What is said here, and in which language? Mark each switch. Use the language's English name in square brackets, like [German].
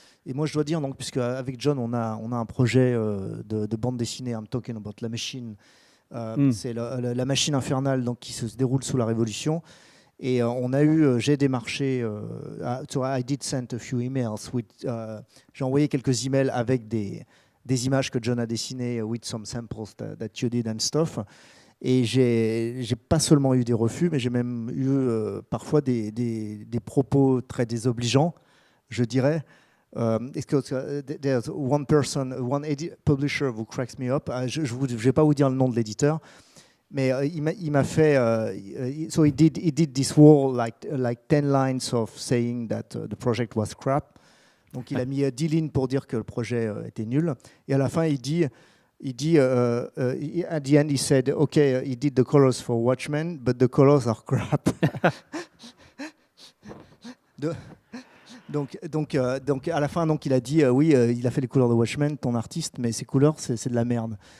[French] Et moi, je dois dire, donc, puisque avec John, on a un projet de bande dessinée, [English] I'm talking about [French] la machine. C'est la machine infernale, donc qui se déroule sous la Révolution. Et j'ai démarché. [English] So I did send a few emails. [French] J'ai envoyé quelques emails avec des images que John a dessinées, [English] with some samples that you did and stuff. [French] Et j'ai pas seulement eu des refus, mais j'ai même eu parfois des propos très désobligeants, je dirais. [English] There's one publisher who cracks me up. [French] Je vais pas vous dire le nom de l'éditeur, mais il m'a fait. [English] So he did this wall like 10 lines of saying that the project was crap. [French] Donc il a mis 10 lignes pour dire que le projet était nul. Et à la fin, il dit [English] at the end, he said, okay, he did the colors for Watchmen, but the colors are crap. [French] donc à la fin, donc, il a dit oui, il a fait les couleurs de Watchmen, ton artiste, mais ses couleurs, c'est de la merde.